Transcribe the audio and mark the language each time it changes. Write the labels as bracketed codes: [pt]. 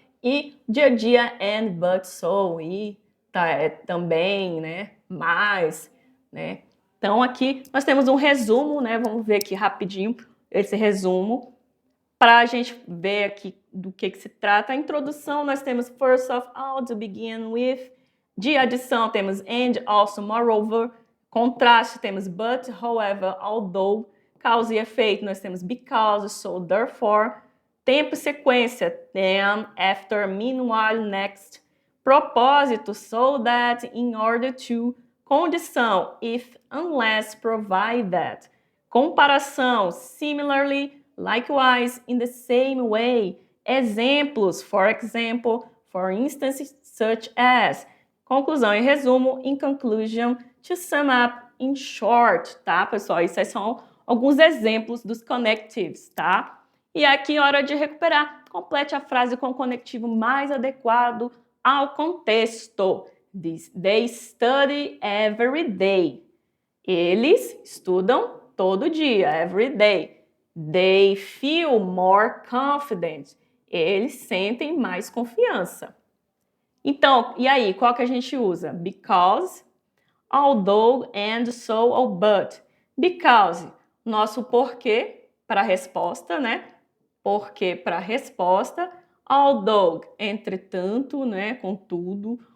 [pt] E dia a dia, [en] and, but, so, [pt] e também, né, mais, né. Então aqui nós temos um resumo, né, vamos ver aqui rapidinho esse resumo, para a gente ver aqui do que se trata. [en] A introdução nós temos first of all, to begin with. [pt] De adição temos [en] and, also, moreover. [pt] Contraste temos [en] but, however, although. [pt] Causa e efeito nós temos [en] because, so, therefore. [pt] Tempo e sequência, [en] then, after, meanwhile, next. Propósito, so that, in order to. Condição, if, unless, provide that. Comparação, similarly, likewise, in the same way. Exemplos, for example, for instance, such as. Conclusão e resumo, in conclusion, to sum up, in short, [pt] tá, pessoal? Isso aí são alguns exemplos dos connectives, tá? E aqui, hora de recuperar. Complete a frase com o conectivo mais adequado ao contexto. [en] They study every day. [pt] Eles estudam todo dia, [en] every day. They feel more confident. [pt] Eles sentem mais confiança. Então, e aí, qual que a gente usa? [en] Because, although, and, so ou but. Because, [pt] nosso porquê para a resposta, né? Porquê para a resposta. Although, entretanto, né? Contudo.